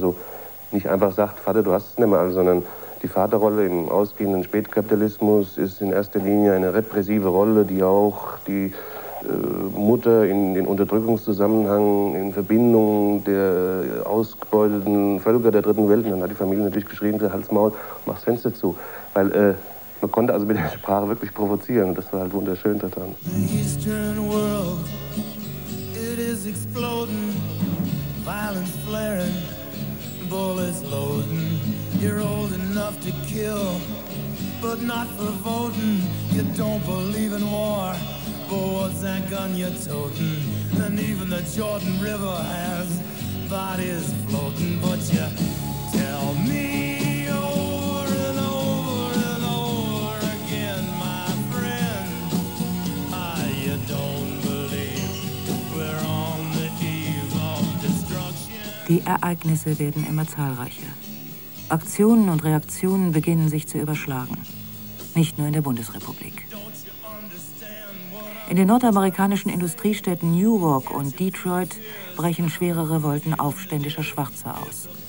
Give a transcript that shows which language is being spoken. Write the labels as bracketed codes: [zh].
[de] Also nicht einfach sagt, Vater, du hast es nicht mehr alle, sondern die Vaterrolle im ausgehenden Spätkapitalismus ist in erster Linie eine repressive Rolle, die auch die Mutter in den Unterdrückungszusammenhang, in Verbindung der ausgebeuteten Völker der dritten Welt, und dann hat die Familie natürlich geschrien, halt's Maul, mach's Fenster zu. Weil man konnte also mit der Sprache wirklich provozieren, und das war halt wunderschön daran. [en] The Eastern World, it is exploding, violence flaring, bullets loading. You're old enough to kill, but not for voting. You don't believe in war, but what's that gun you're toting? And even the Jordan River has bodies floating. But you tell me over and over and over again, my friend, you don't believe we're on the eve of destruction. [de] Die Ereignisse werden immer zahlreicher. Aktionen und Reaktionen beginnen sich zu überschlagen. Nicht nur in der Bundesrepublik. In den nordamerikanischen Industriestädten New York und Detroit brechen schwere Revolten aufständischer Schwarzer aus.